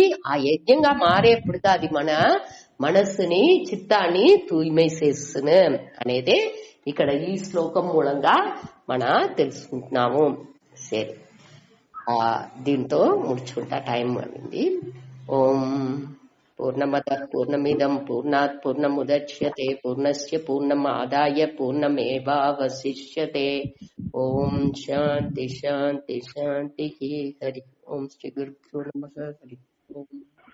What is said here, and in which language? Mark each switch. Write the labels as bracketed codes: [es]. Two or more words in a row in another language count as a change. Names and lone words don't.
[te] ఆ యజ్ఞంగా మారేప్పుడు అది మన మనస్సుని, చిత్తాన్ని తూய்மை చేస్తును అనేది ఇక్కడ ఈ శ్లోకం మూలంగా మన తెలుసుకుంటున్నాము. సరే, దీంతో ముడుచుకుంటా, టైం అయింది. [sa] ఓం పూర్ణమద పూర్ణమిదం పూర్ణాత్ పూర్ణముదచ్యతే పూర్ణస్య పూర్ణమాదాయ పూర్ణమేవావశిష్యతే. ఓం శాంతి శాంతి శాంతి. హరి ఓం శ్రీ గురుభ్యో నమః. హరి ఓం.